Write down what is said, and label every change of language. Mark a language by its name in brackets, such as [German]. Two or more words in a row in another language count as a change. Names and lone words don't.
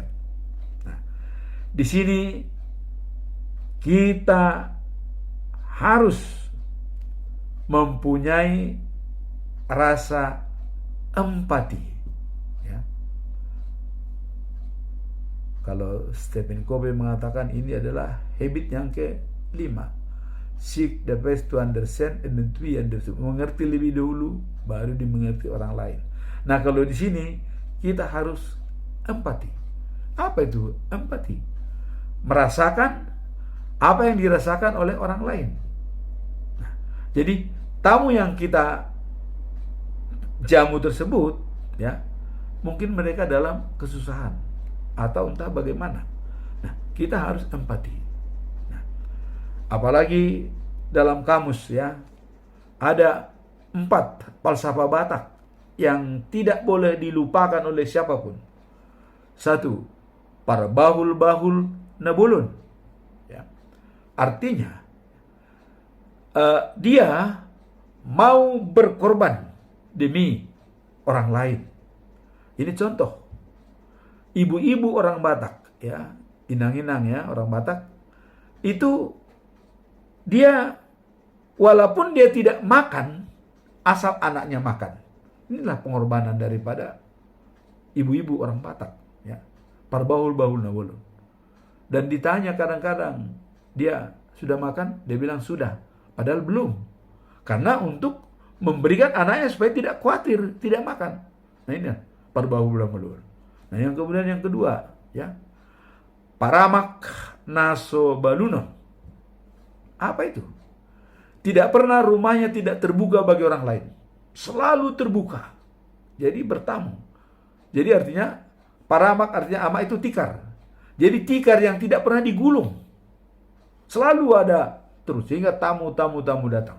[Indonesian] Nah, di sini kita harus mempunyai rasa empati. Kalau Stephen Covey mengatakan ini adalah habit yang ke-5. [English] Seek the best to understand and then to be understood. [Indonesian] Mengerti lebih dulu, baru dimengerti orang lain. Nah, kalau di sini kita harus empati. Apa itu empati? Merasakan apa yang dirasakan oleh orang lain. Nah, jadi tamu yang kita jamu tersebut, ya, mungkin mereka dalam kesusahan atau entah bagaimana. Nah, kita harus empati. Nah, apalagi dalam kamus ya, ada 4 falsafah Batak yang tidak boleh dilupakan oleh siapapun. 1, [Batak languages] parbahul-bahul nabulun. [Indonesian] Ya. Artinya, dia mau berkorban demi orang lain. Ini contoh. Ibu-ibu orang Batak, ya, inang-inang ya, orang Batak, itu dia walaupun dia tidak makan, asal anaknya makan. Inilah pengorbanan daripada ibu-ibu orang Batak, ya. [Batak languages] Parbahul-bahul nabulun. [Indonesian] Dan ditanya kadang-kadang, dia sudah makan? Dia bilang sudah, padahal belum. Karena untuk memberikan anaknya supaya tidak khawatir, tidak makan. Nah, ini [Batak languages] parbahul nabulun. [Indonesian] Nah, yang kemudian yang kedua, ya, [Batak languages] paramak naso baluno. [Indonesian] Apa itu? Tidak pernah rumahnya tidak terbuka bagi orang lain. Selalu terbuka. Jadi bertamu. Jadi artinya, paramak artinya ama itu tikar. Jadi tikar yang tidak pernah digulung. Selalu ada terus, sehingga tamu-tamu datang.